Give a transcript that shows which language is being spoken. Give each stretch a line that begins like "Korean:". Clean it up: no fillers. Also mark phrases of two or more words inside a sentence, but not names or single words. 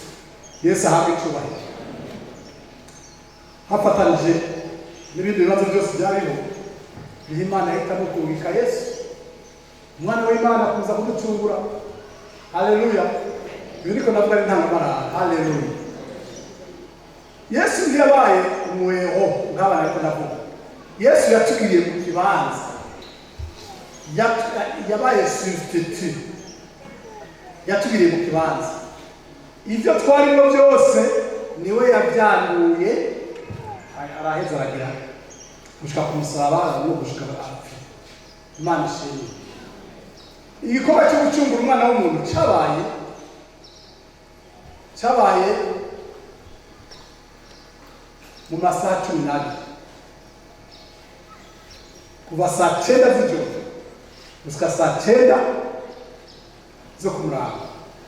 Rundi: Yesu ahabwe icyubahiro. Hafatanije n'ibindi bibazo byose byariho, niho Imana yahitamo kubika Yesu umwana w'Imana kuza kuducungura. Haleluya. Biriko navuga ari ntangamarara. Haleluya. Yesu ntiyabaye umweho nk'abana ariko navuga. Yesu yatugiriye mu kibanza, yabaye substitute, yatugiriye mu kibanza. Ibyo twarimo byose niwe yabyanuye, araheza aragira gushika ku musaraba no gushika apfa. Imana ishimwe. Igikorwa cyo gucungura umwana w'umuntu cyabaye mu masaha 12 kuva saa 9 z'ijoro gushika saa 9 zo ku murango.